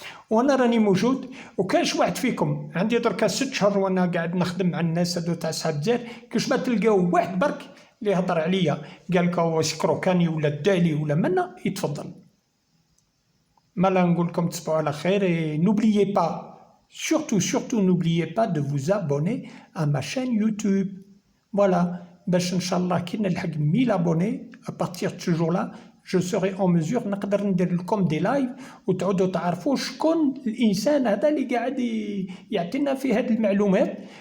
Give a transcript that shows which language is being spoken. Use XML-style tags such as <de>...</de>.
<ar>وانا راني موجود، وكاش واحد فيكم عندي دركا 6 شهور وانا قاعد نخدم مع الناس هادو تاع صحاب الجزائر، كاش ما تلقاو واحد برك اللي هضر عليا قال لك هو سكروكاني ولا دالي ولا منا يتفضل. مالا نقول لكم تصبحوا على خير.</ar> <fr>et n'oubliez pas, surtout n'oubliez pas de vous abonner à ma chaîne YouTube.</fr> <ar>Voilà, باش ان شاء الله كي نلحق 1000 abonnés</ar> <fr>à partir de ce jour-là je serai en mesure</fr> <ar>نقدر ندير لكم دي لايف وتعودوا تعرفوا شكون الانسان هذا اللي قاعد يعطينا في هذه المعلومات.</ar>